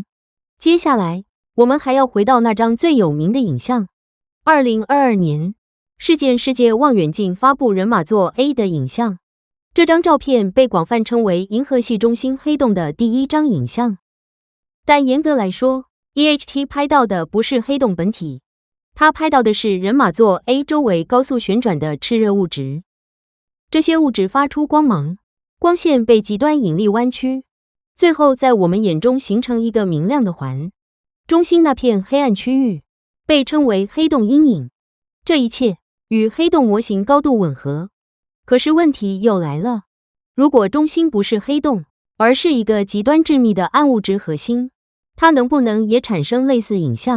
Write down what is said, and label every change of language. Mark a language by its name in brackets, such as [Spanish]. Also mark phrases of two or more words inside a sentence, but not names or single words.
[Chinese] 接下來，我們還要回到那張最有名的影像，2022年。世界望遠鏡發布人馬座 A 的影像，這張照片被廣泛稱為銀河系中心黑洞的第一張影像。但嚴格來說 ，EHT 拍到的不是黑洞本體，它拍到的是人馬座 A 周圍高速旋轉的熾熱物質。這些物質發出光芒，光線被極端引力彎曲，最後在我們眼中形成一個明亮的環。中心那片黑暗區域被稱為黑洞陰影。這一切與黑洞模型高度吻合，可是問題又來了：如果中心不是黑洞，而是一個極端致密的暗物質核心，它能不能也產生類似影像？